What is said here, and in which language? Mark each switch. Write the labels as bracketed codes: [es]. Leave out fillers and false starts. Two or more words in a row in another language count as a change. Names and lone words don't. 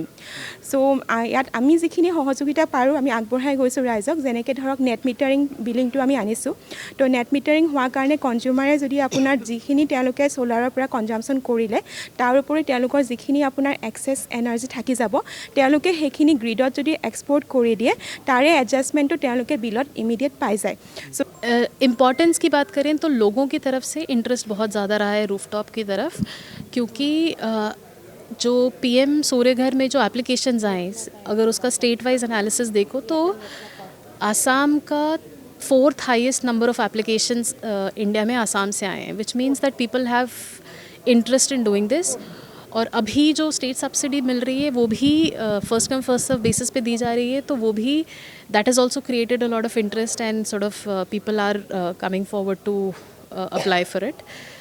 [as] চ' ইয়াত আমি যিখিনি সহযোগিতা পাৰোঁ আমি আগবঢ়াই গৈছোঁ ৰাইজক, যেনেকৈ ধৰক [en] net metering [as] বিলিংটো আমি আনিছোঁ। তো [en] net metering [as] হোৱাৰ কাৰণে কনজিউমাৰে যদি আপোনাৰ যিখিনি তেওঁলোকে ছ'লাৰৰ পৰা কনজামশ্যন কৰিলে তাৰ উপৰি তেওঁলোকৰ যিখিনি আপোনাৰ [en] excess energy [as] থাকি যাব, তেওঁলোকে সেইখিনি গ্ৰিডত যদি এক্সপোৰ্ট কৰি দিয়ে তাৰে এডজাষ্টমেণ্টটো তেওঁলোকে বিলত ইমিডিয়েট পাই যায়। সো [hi] इम्पॉर्टेंस की बात करें तो लोगों की तरफ से इंटरेस्ट बहुत ज़्यादा रहा है रूफटॉप की तरफ, क्योंकि जो PM सूर्यघर में जो एप्लीकेशंस आए, अगर उसका [en] state wise analysis [hi] देखो तो आसाम का 4th [en] highest number of applications [hi] इंडिया में आसाम से आए हैं, [en] which means that people have interest in doing this. [hi] और अभी जो [en] state subsidy [hi] मिल रही है वो भी [en] first come first serve basis [hi] पे दी जा रही है, तो वो भी [en] that has also created a lot of interest and sort of people are coming forward to apply for it.